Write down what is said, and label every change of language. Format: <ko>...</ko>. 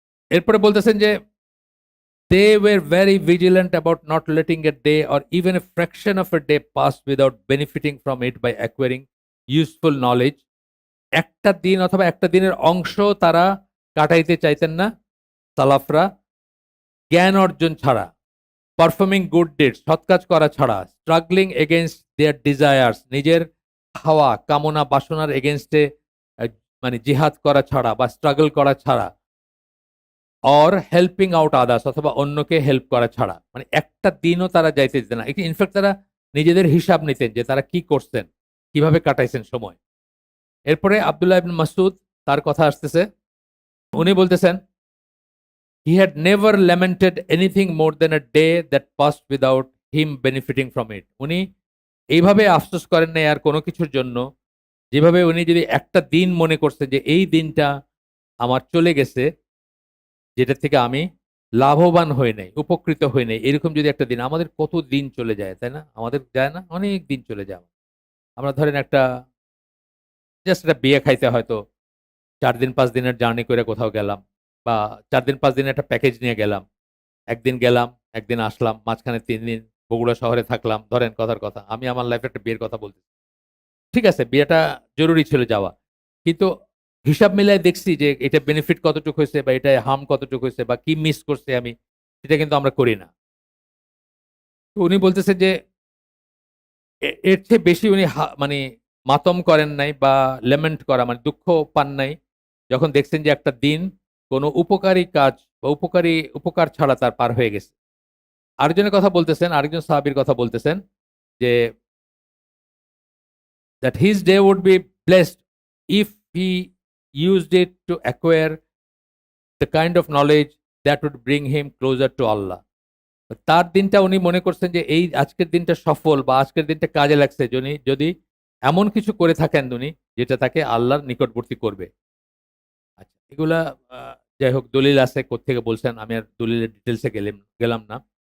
<bn>এরপরে বলতেছেন যে</bn> <en>they were very vigilant about not letting a day or even a fraction of a day pass without benefiting from it by acquiring useful knowledge.</en> <bn>একটা দিন অথবা একটা দিনের অংশ তারা কাটাইতে চাইতেন না সালাফরা জ্ঞান অর্জন ছাড়া,</bn> <en>performing good deeds</en> <bn>সৎ কাজ করা ছাড়া,</bn> <en>struggling against their desires</en> <bn>নিজের হাওয়া কামনা বাসনার এগেইনস্টে মানে জিহাদ করা ছাড়া বা স্ট্রাগল করা ছাড়া,</bn> <en>or helping out others</en> <bn>অথবা অন্যকে হেল্প করা ছাড়া, মানে একটা দিনও তারা যাইতে দিতেন না। ইনফ্যাক্ট তারা নিজেদের হিসাব নিতেন যে তারা কি করছেন, কিভাবে কাটাইছেন সময়। এরপরে আব্দুল্লাহ ইবনে মাসউদ তার কথা আসতেছে, উনি বলতেছেন</bn> <en>he had never lamented anything more than a day that passed without him benefiting from it.</en> <bn>উনি এইভাবে আফসোস করেন নাই আর কোনো কিছুর জন্য, যেভাবে উনি যদি একটা দিন মনে করছে যে এই দিনটা আমার চলে গেছে যেটা থেকে আমি লাভবান হই নাই, উপকৃত হই নাই, এরকম যদি একটা দিন, আমাদের কত দিন চলে যায় তাই না, আমাদের যায় না, অনেক দিন চলে যায়। আমরা ধরেন একটা জাস্ট একটা বিয়ে খাইতে হয়তো 4 দিন 5 দিনের জার্নি করে কোথাও গেলাম, বা 4 দিন 5 দিনের একটা প্যাকেজ নিয়ে গেলাম, একদিন গেলাম একদিন আসলাম, মাঝখানে 3 দিন বগুড়া শহরে থাকলাম, ধরেন কথার কথা, আমি আমার লাইফে একটা বিয়ের কথা বলছি, ঠিক আছে বিয়েটা জরুরি ছিল যাওয়া, কিন্তু হিসাব মিলায় দেখছি যে এটা বেনিফিট কতটুকু হয়েছে বা এটা হার্ম কতটুকু হয়েছে বা কি মিস করছে আমি, সেটা কিন্তু আমরা করি না। তো উনি বলতেছে যে এর চেয়ে বেশি উনি মানে মাতম করেন নাই বা লেমেন্ট করা মানে দুঃখ পান নাই যখন দেখছেন যে একটা দিন কোনো উপকারী কাজ বা উপকার ছাড়া তার পার হয়ে গেছে। আরেকজনের কথা বলতেছেন, আরেকজন সাহাবীর কথা বলতেছেন যে</bn> <en>that his day would be blessed if he used it to acquire the kind of knowledge that would bring him closer to Allah.</en> <bn>তার দিনটা উনি মনে করছেন যে এই আজকের দিনটা সফল বা আজকের দিনটা কাজে লাগছে যদি এমন কিছু করে থাকেন উনি যেটা তাকে আল্লাহর নিকটবর্তী করবে। আচ্ছা, এগুলা যাই হোক দলিল আছে কোত্থেকে বলছেন, আমি আর দলিলের ডিটেলসে গেলাম না।</bn>